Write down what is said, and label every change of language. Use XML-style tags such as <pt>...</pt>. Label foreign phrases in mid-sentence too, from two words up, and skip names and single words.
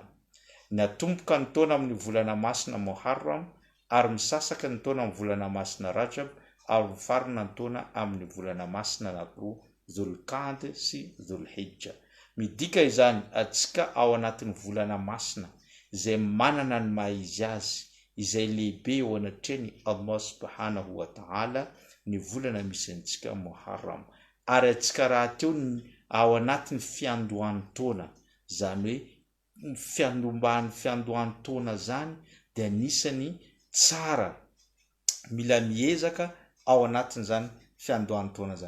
<mg>Ny atomboka ny taona amin'ny volana masina Muharram, ary misasaka ny taona amin'ny volana masina Rajab, ary mifarina ny taona amin'ny volana masina anankiroa Dhul-Qa'dah sy Dhul-Hijja. Midika izany atsika ao anatin'ny volana masina izay manana ny maha-izy azy, izay lehibe eo anatrehany Allah</mg> <ar>سبحانه وتعالى,</ar> <mg>ny volana misy antsika Muharram. Ary atsika rahateo ao anatin'ny fiandohan'ny taona, zany hoe fiandohan'ny taona zany dia anisany tsara, mila miezaka ao anatin'izany fiandohan'ny taona zany.</mg>